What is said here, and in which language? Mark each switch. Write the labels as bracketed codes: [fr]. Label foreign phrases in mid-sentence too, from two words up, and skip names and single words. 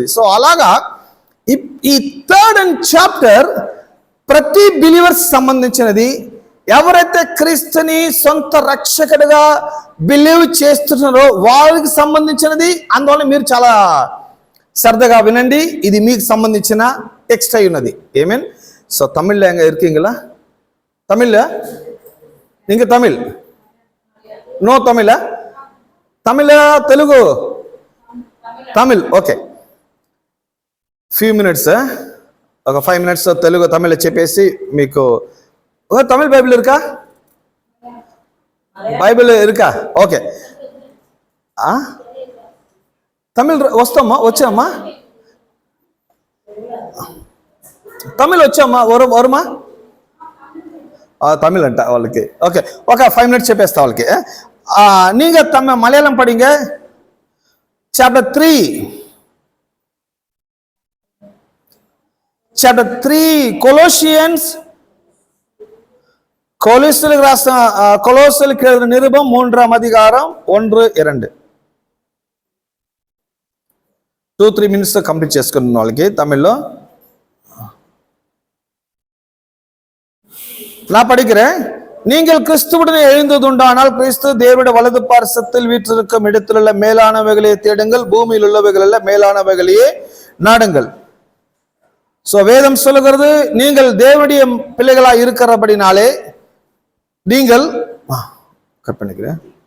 [te] సో అలాగా ఈ 3rd చాప్టర్ ప్రతి బిలీవర్స్ సంబంధించినది. ఎవరైతే క్రీస్తుని సొంత రక్షకుడిగా బిలీవ్ చేస్తున్నారో వారికి సంబంధించినది. అందువల్ల మీరు చాలా శ్రద్ధగా వినండి, ఇది మీకు సంబంధించిన టెక్స్ట్ అయి ఉన్నది. ఏమేన్ సో తమిళ్లో [ta] எங்க இருக்கீங்களா? தமிழ்ல நீங்க தமிழ் [te] నో తమిళ తమిళ తెలుగు తమిళ్ ఓకే. [en] few minutes, [te] ఒక 5 minutes తెలుగు తమిళ చెప్పేసి మీకు. [ta] தமிழ் பைபிள் இருக்கா? பைபிள் இருக்கா? ஓகே. [te] తమిళ్ వచ్చామ్మా? తమిళ్ వచ్చామ్మా? వరుమా? తమిళ్ అంట వాళ్ళకి. ఓకే, ఒక 5 minutes చెప్పేస్తా వాళ్ళకి. [ta] நீங்க மலையாளம் படிங்க. [te] Chapter 3 Colossians, కొలొస్సీయులకు రాసిన నిరుబం 3వ అధ్యాయం 1-2. 2-3 minutes కంప్లీట్ చేసుకున్న వాళ్ళకి తమిళ్లో. [ta] நான் படிக்கிறேன். நீங்கள் கிறிஸ்துவுடன் எழுந்ததுண்டானால் கிறிஸ்து தேவனுடைய வலது பார்சத்தில் வீற்றிருக்கும் இடத்திலுள்ள மேலானவைகளை தேடுங்கள், பூமியில் உள்ளவைகள் அல்ல, மேலானவைகளையே நாடுங்கள். சோ வேதம் சொல்லுகிறது, நீங்கள் தேவனுடைய பிள்ளைகளா இருக்கிறபடினாலே நீங்கள் கட் பண்ணிக்கிறேன்.